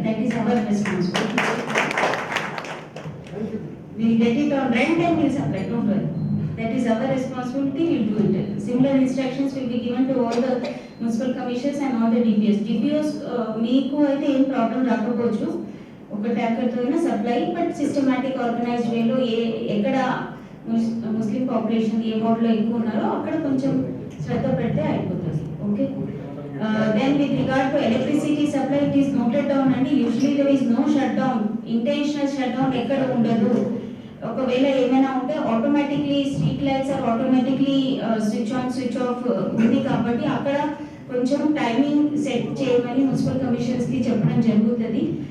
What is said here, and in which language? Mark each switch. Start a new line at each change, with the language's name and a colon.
English: That is our responsibility. We will get it on rent and we will supply. Don't worry. That is our responsibility. We will do it. Similar instructions will be given to all the municipal commissioners and all the DPOs.
Telugu: DPOs మీకు అయితే ఏం problem రాకపోవచ్చు ఒక tanker తో అయినా supply, but systematic organised వేలో ఎక్కడ ముస్లిం population ఏ వార్డులో ఎక్కువ ఉన్నారో అక్కడ కొంచెం శ్రద్ధ పెడితే అయిపోతుంది. Okay.
English: Then with regard to electricity supply, it is noted down and usually there is no shutdown.
Telugu: Intentional shutdown ఎక్కడ ఉండదు. ఒకవేళ ఏమైనా ఉంటే automatically street lights are automatically switch on switch off ఉంది కాబట్టి అక్కడ కొంచెం టైమింగ్ సెట్ చేయమని మున్సిపల్ కమిషన్స్ కి చెప్పడం జరుగుతుంది.